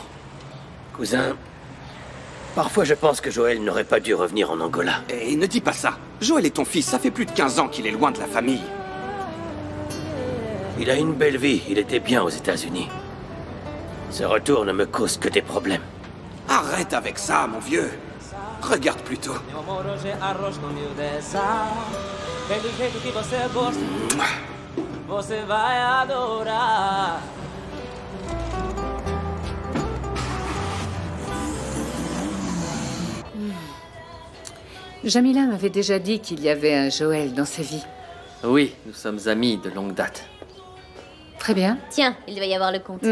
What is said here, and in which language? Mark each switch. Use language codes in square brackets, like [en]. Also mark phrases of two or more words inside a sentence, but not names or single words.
[fr] Cousin, parfois je pense que Joël n'aurait pas dû revenir en Angola. Et ne dis pas ça. Joël est ton fils, ça fait plus de 15 ans qu'il est loin de la famille. Il a une belle vie, il était bien aux États-Unis. Ce retour ne me cause que des problèmes. Arrête avec ça, mon vieux. Regarde plutôt. [pt] Você vai adorar. [fr] Jamila m'avait déjà dit qu'il y avait un Joël dans sa vie. Oui, nous sommes amis de longue date. Très bien. Tiens, il doit y avoir le compte.